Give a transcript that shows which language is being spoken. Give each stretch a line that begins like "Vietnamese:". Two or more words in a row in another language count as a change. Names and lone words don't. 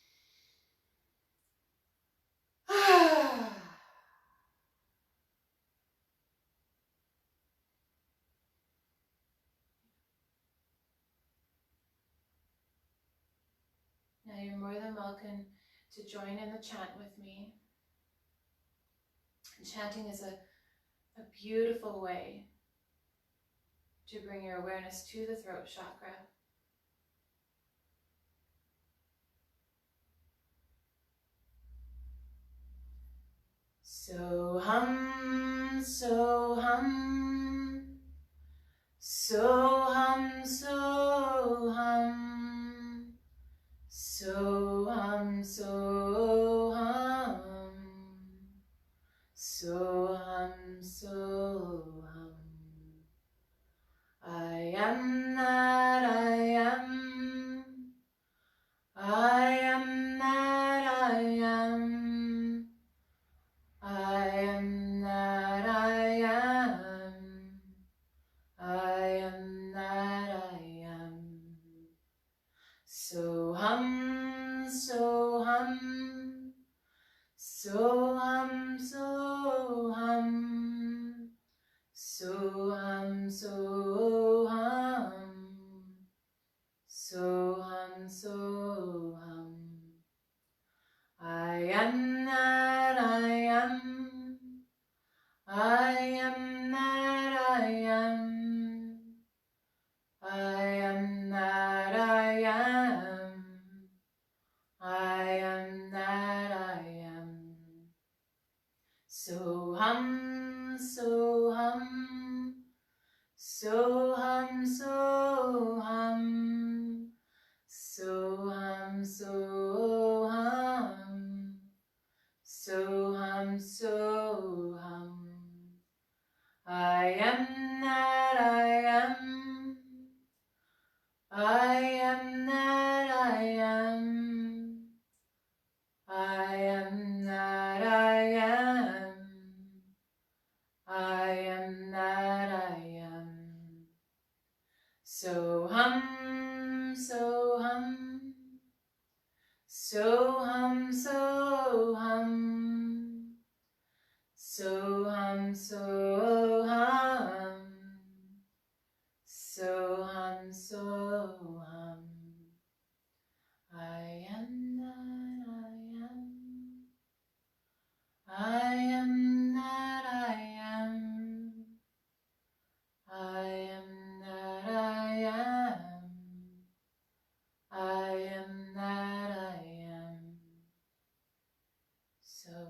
English: Now you're more than welcome to join in the chant with me. And chanting is a beautiful way to bring your awareness to the throat chakra.
Sanskrit: So hum, so hum, so hum, so hum, so hum, so hum, so hum, so hum.
English: I am that I am. I am that I am. I am that I am. I am that I am.
Sanskrit: So hum, so hum, so hum, so hum, so hum, so hum, so hum, so hum.
English: I am that I am. I am that I am. I am that I am. I am that I am.
Sanskrit: So hum, so hum, so hum, so hum, so hum, so hum, so hum, so hum.
English: I am that I am. I am that I am. I am that I am. I am that I am.
Sanskrit: So hum, so hum, so hum, so hum, so hum, so hum, so hum, so hum.
English: I am that I am. I am that I am. I am that I am. I am that I am.